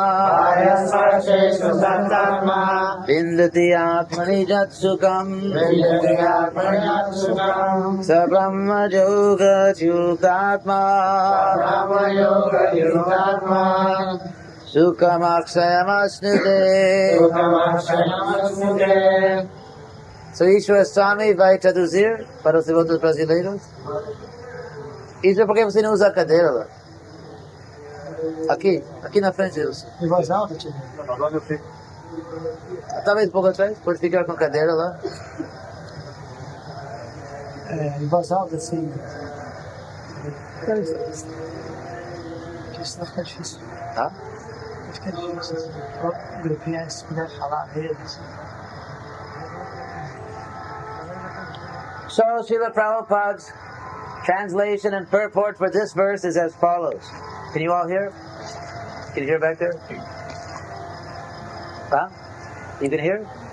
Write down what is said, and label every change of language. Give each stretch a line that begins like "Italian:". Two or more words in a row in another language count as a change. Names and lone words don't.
Sanskrit: विन्दति आत्मनि यत् सुखं स ब्रह्म योग युक्तात्मा सुखम् अक्षयम् अश्नुते.
Portuguese: So H.D.Goswami vai traduzir para os devotos brasileiros. Isso é porque você não usa a cadeira. Aqui na frente. Em voz alta, tio? Talvez um pouco atrás, pode ficar com a cadeira lá. Em voz alta, sim. Isso não fica difícil. Tá? Não fica difícil. O grupinho, se puder falar deles.
English: So, Srila Prabhupada's translation and purport for this verse is as follows. Can you all hear? Can you hear back there? Huh? You can hear?